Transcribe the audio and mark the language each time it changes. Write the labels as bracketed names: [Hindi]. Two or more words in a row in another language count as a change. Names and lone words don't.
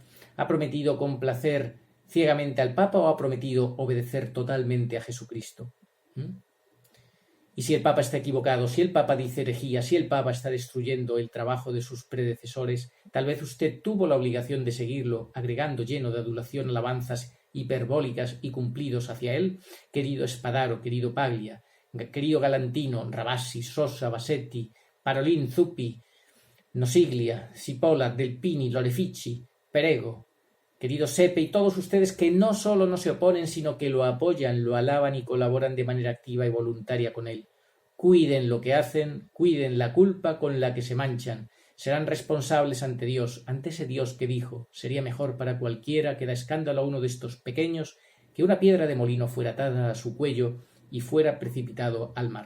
[Spanish] ¿Ha prometido complacer ciegamente al Papa o ha prometido obedecer totalmente a Jesucristo? Y si el Papa está equivocado, si el Papa dice herejía, si el Papa está destruyendo el trabajo de sus predecesores, tal vez usted tuvo la obligación de seguirlo, agregando lleno de adulación alabanzas hiperbólicas y cumplidos hacia él. Querido Spadaro, querido Paglia, querido Galantino, Rabassi, Sosa, Bassetti, Parolin, Zuppi, Nosiglia, Cipolla, Delpini, Lorefici, Perego, querido Sepe y todos ustedes que no solo no se oponen, sino que lo apoyan, lo alaban y colaboran de manera activa y voluntaria con él. Cuiden lo que hacen, cuiden la culpa con la que se manchan. Serán responsables ante Dios, ante ese Dios que dijo: sería mejor para cualquiera que da escándalo a uno de estos pequeños que una piedra de molino fuera atada a su cuello y fuera precipitado al mar.